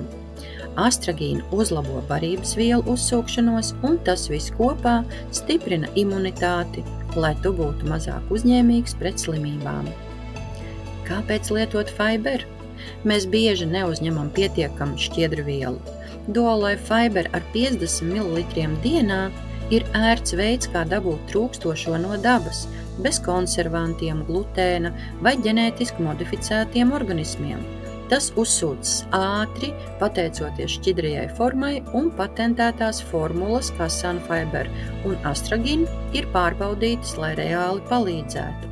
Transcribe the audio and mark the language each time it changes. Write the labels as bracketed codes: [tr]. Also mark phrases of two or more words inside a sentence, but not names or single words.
[lv] Astragīna uzlabo barības vielu uzsūkšanos, un tas viss kopā stiprina imunitāti, lai tu būtu mazāk uzņēmīgs pret slimībām. Kāpēc lietot Fiber? Mēs bieži neuzņemam pietiekamu šķiedrvielu. Dual-Life Fiber ar 50 ml dienā ir ērts veids, kā dabūt trūkstošo no dabas, bez konservantiem, glutēna vai ģenētiski modificētiem organismiem. Tas uzsūcas ātri, pateicoties šķidrajai formai, un patentētās formulas, kā Sunfiber un astragīn, ir pārbaudītas, lai reāli palīdzētu.